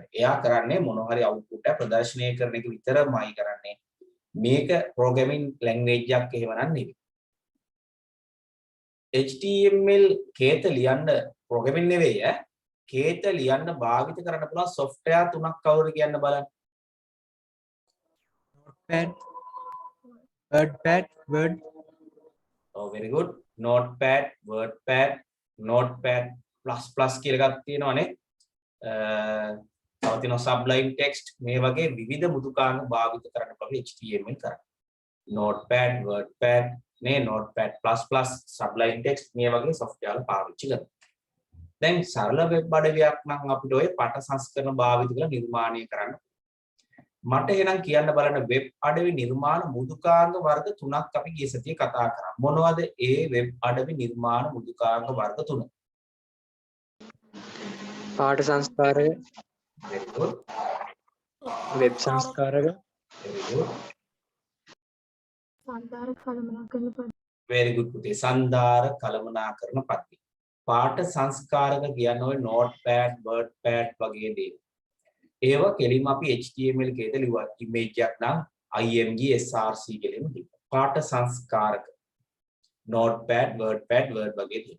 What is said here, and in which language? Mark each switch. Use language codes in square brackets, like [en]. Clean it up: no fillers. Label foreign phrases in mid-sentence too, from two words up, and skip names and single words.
[si] එයා කරන්නේ මොන හරි output එක ප්‍රදර්ශනය කරන එක විතරමයි කරන්නේ. මේක [en] programming language [si] එකක් එහෙම නෙවෙයි. HTML කේත ලියන්න programming නෙවෙයි ඈ. කේත ලියන්න භාවිත කරන්න පුළුවන් software තුනක් කවුරු කියන්න බලන්න. WordPad, Word. [en] Oh, very good. Notepad, WordPad, [si] Notepad++ කියලා එකක් තියෙනවානේ. තව තියෙනවා Sublime Text මේ වගේ විවිධ මෘදුකාංග භාවිත කරන්න පුළුවන් HTML කරන්න. Notepad, WordPad, නේ Notepad++, Sublime Text මේ වගේ software වල පාවිච්චි කරනවා. දැන් සරල වෙබ් අඩවියක් නම් අපිට ඔය පාඨ සංස්කරණ භාවිත කරලා නිර්මාණය කරන්න. මට එහෙනම් කියන්න බලන්න වෙබ් අඩවි නිර්මාණ මෘදුකාංග වර්ග තුනක් අපි ගිය සතියේ කතා කරා. මොනවද ඒ වෙබ් අඩවි නිර්මාණ මෘදුකාංග වර්ග තුන? පාඨ සංස්කාරක, [en] very good. [si] වෙබ් සංස්කාරක, [en] very good. [si] සංධාර කළමනාකරන පද. [en] very good [si] පුතේ. සංධාර කළමනාකරන පද්ධති. පාඨ සංස්කාරක කියන්නේ ඔය notepad, wordpad වගේ දේ. ඒවා කෙලින්ම අපි HTML කේද ලිව්වා. image එකක් නම් img src කියලා එමු ලිව්වා. පාඨ සංස්කාරක notepad, wordpad, word වගේ දේ.